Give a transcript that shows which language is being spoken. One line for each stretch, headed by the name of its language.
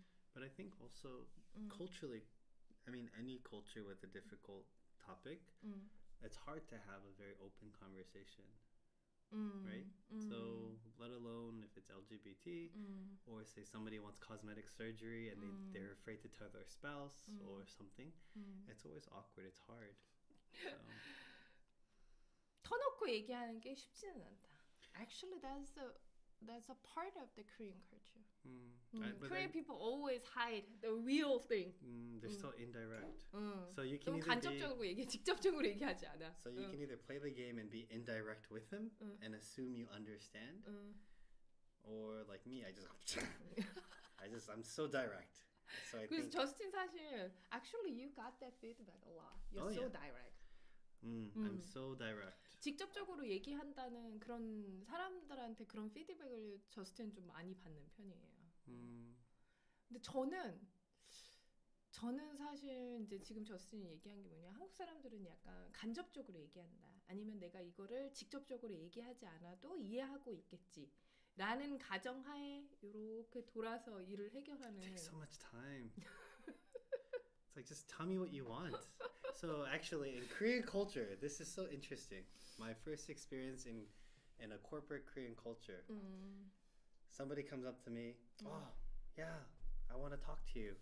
English: But I think also culturally, I mean, any culture with a difficult topic, it's hard to have a very open conversation, right? So let alone if it's LGBT or say somebody wants cosmetic surgery and they're afraid to tell their spouse or something, it's always awkward. It's hard. So.
Korean: 터놓고 얘기하는 게 쉽지는 않다.
English: Actually, that's a part of the Korean culture. Korean people always hide the real thing. They're so indirect. So you can
Korean: 너무 간접적으로 얘기해, 직접적으로 얘기하지 않아.
English: So you can either play the game and be indirect with him and assume you understand, or like me, I'm so direct. So I
Korean: 그래서
English: think. 저스틴
Korean: 사실
English: actually you got that feedback a lot. You're so direct. I'm so direct.
Korean: 직접적으로 얘기한다는 그런 사람들한테 그런 피드백을 저스틴은 좀 많이 받는 편이에요. 근데 저는 사실 이제 지금 저스틴이 얘기한 게 뭐냐, 한국 사람들은 약간 간접적으로 얘기한다. 아니면 내가 이거를 직접적으로 얘기하지 않아도 이해하고 있겠지. 라는 가정하에 이렇게 돌아서 일을 해결하는.
English: It takes so much time. It's like, just tell me what you want. So actually, in Korean culture, this is so interesting. My first experience in a corporate Korean culture. Somebody comes up to me. Oh, yeah, I want to talk to you.